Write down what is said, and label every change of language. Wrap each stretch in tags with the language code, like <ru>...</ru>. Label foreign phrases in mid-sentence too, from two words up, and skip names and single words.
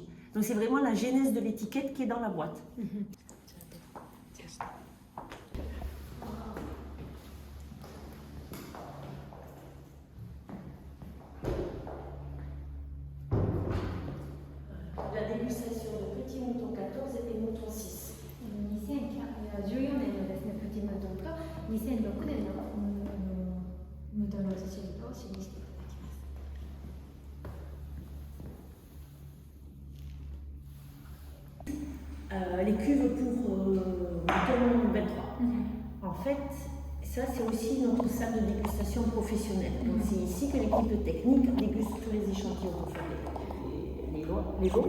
<fr>Donc c'est vraiment la genèse de l'étiquette qui est dans la boîte. La dégustation de Petit Mouton 14 et Mouton 6.</fr> <ja>2014 年のですね、プティムートンと2006年のムートンローズシールドを示していただき</ja> <fr>ます。Les cuves pour Mouton 23. En fait, ça c'est aussi notre salle de dégustation professionnelle. Donc c'est ici que l'équipe technique déguste tous les échantillons pour faire les lots.</fr>